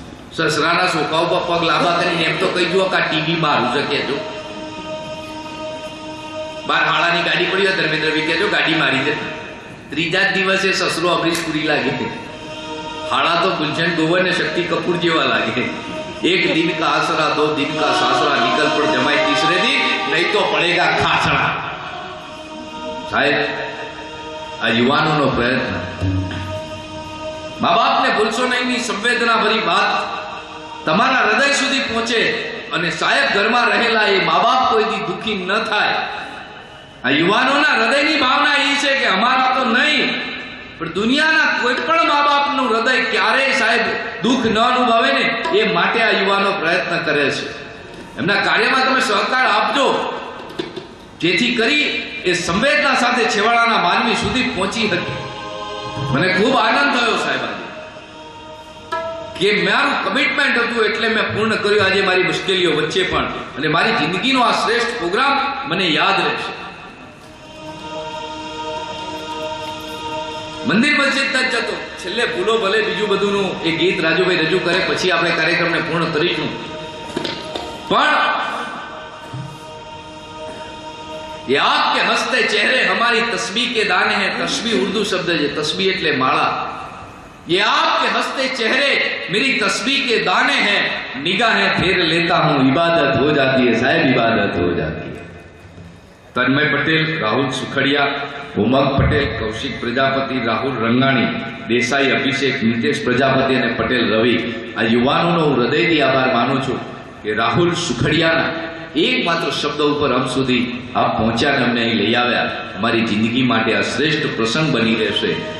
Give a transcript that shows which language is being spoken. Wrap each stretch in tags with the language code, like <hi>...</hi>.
<gu>સસરાના sofa ઉપર પગ લાંબા કરીને એમ તો કહી જુઓ કે આ ટીવી મારું છે કહેજો. બાર હાળાની ગાડી પડી હોય ધર્મેન્દ્રભાઈ કહેજો ગાડી મારી દે. ત્રીજા જ દિવસે સસરો અમરીશપુરી લાગે. હાળા તો ગુલશન ગોવર ને શક્તિ કપૂર જેવા લાગે.</gu> <hi>એક દિન કા આસરા, 2 दिन का सासरा, निकल पड़ जमाई तीसरे दिन, नहीं तो पड़ेगा खासरा.</hi> <gu>साहेब, આ યુવાનોનો પ્રયત્ન, મા બાપને ભૂલશો નહીં સંવેદના ભરી વાત તમારા હૃદય સુધી પહોંચે અને સાહેબ ઘરમાં રહેલા એ મા બાપ કોઈ દી દુઃખી ન થાય. આ યુવાનોના હૃદયની ભાવના એ છે કે અમારા તો નહીં પણ દુનિયાના કોઈ પણ મા બાપનું હૃદય ક્યારેય સાહેબ દુઃખ ન અનુભવે ને એ માટે આ યુવાનો પ્રયત્ન કરે છે. એમના કાર્યમાં તમે સહકાર આપજો જેથી કરી એ સંવેદના સાથે છેવાડાના માનવી સુધી પહોંચી શકે. મને ખૂબ આનંદ થયો સાહેબ કે મારું કમિટમેન્ટ હતું એટલે મેં પૂર્ણ કર્યું. આજે મારી મુશ્કેલીઓ વચ્ચે પણ અને મારી જિંદગીનો આ શ્રેષ્ઠ પ્રોગ્રામ મને યાદ રહેશે. મંદિર મસ્જિદ તક જતો છેલ્લે ભૂલો ભલે બીજું બધુંનું એ ગીત રાજુભાઈ રજૂ કરે પછી આપણે કાર્યક્રમને પૂર્ણ કરીશું.</gu> <hi>પણ ये आपके हंसते चेहरे हमारी तस्बीह के दाने हैं. तस्बीह उर्दू शब्द है, तस्बीह</hi> <gu>એટલે માળા.</gu> <hi>ये आपके हंसते चेहरे मेरी तस्बीह के दाने हैं. निगाहें फेर लेता हूं, इबादत हो जाती है साहब, इबादत हो जाती है.</hi> <gu>तन्मय पटेल, राहुल सुखड़िया, उमंग पटेल, कौशिक प्रजापति, राहुल रंगाणी, देसाई अभिषेक, नितेश प्रजापति અને પટેલ રવિ આ યુવાનોનો હું હૃદયથી આભાર માનું છું કે રાહુલ સુખડિયાના એકમાત્ર શબ્દ ઉપર હમ સુધી આપ પહોંચ્યા અને અમને અહીં લઈ આવ્યા. અમારી જિંદગી માટે આ શ્રેષ્ઠ પ્રસંગ બની રહેશે.</gu>